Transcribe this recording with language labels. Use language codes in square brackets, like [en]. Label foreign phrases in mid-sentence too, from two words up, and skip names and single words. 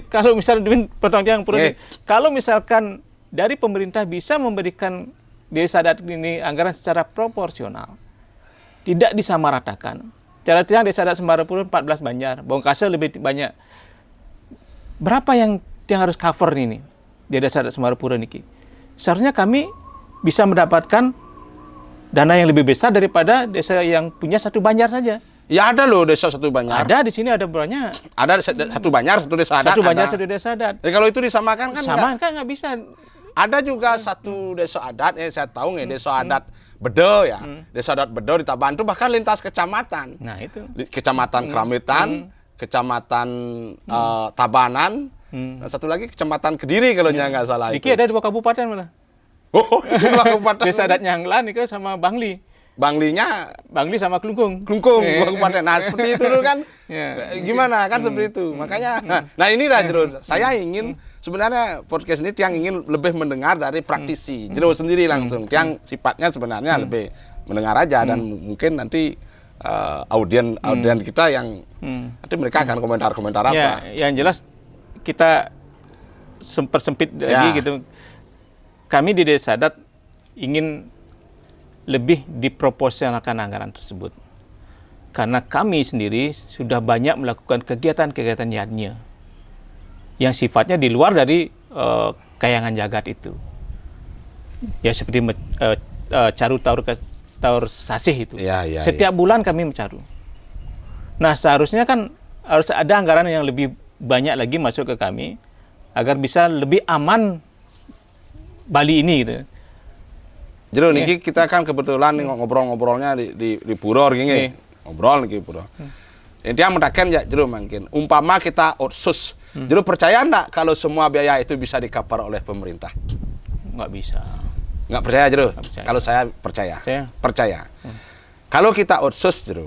[id] Kalau misalnya kalau misalkan dari pemerintah bisa memberikan desa adat ini anggaran secara proporsional, tidak disamaratakan. Cara tiang desa adat Semarapura 14 Banjar, Bongkasa lebih banyak. Berapa yang harus cover ini di desa adat Semarapura niki? Seharusnya kami bisa mendapatkan dana yang lebih besar daripada desa yang punya satu Banjar saja. Ya ada loh desa satu Banjar. Ada di sini ada banyak. Ada satu Banjar, satu desa adat. Satu Banjar, satu desa adat. Jadi kalau itu disamakan kan sama kan nggak bisa. Ada juga satu desa adat, saya tahu nggak desa adat Bedo ya. Desa adat Bedo di Tabantu bahkan lintas kecamatan. Nah itu. Kecamatan Keramitan, kecamatan Tabanan, dan satu lagi kecamatan Kediri kalau nggak salah. Niki ada 2 kabupaten malah. Oh, 2 kabupaten. Desa adat Nyanglan itu sama Bangli. Bangli sama Kelungkung. 2 kabupaten. Nah, seperti itu dulu kan. Gimana kan seperti itu. Makanya nah inilah Jero, saya ingin sebenarnya podcast ini Tiang ingin lebih mendengar dari praktisi. Jero sendiri langsung. Tiang sifatnya sebenarnya lebih mendengar aja dan mungkin nanti audien kita yang nanti mereka akan komentar-komentar apa. Ya, yang jelas kita sempit lagi gitu. Kami di desa adat ingin lebih diproporsionalkan anggaran tersebut. Karena kami sendiri sudah banyak melakukan kegiatan-kegiatan yadnya yang sifatnya di luar dari kayangan jagat itu. Ya seperti caru taur sasih itu. Setiap bulan kami mencaru. Nah, seharusnya kan harus ada anggaran yang lebih banyak lagi masuk ke kami agar bisa lebih aman Bali ini gitu. Jero niki kita kan kebetulan ngobrol-ngobrolnya di pura gini. Ngobrol niki pura. Intinya mendakan ya jero mungkin. Umpama kita otsus, jero percaya enggak kalau semua biaya itu bisa di-cover oleh pemerintah? Nggak bisa. Nggak percaya jero? Nggak percaya. Kalau saya percaya. Percaya. Kalau kita otsus jero.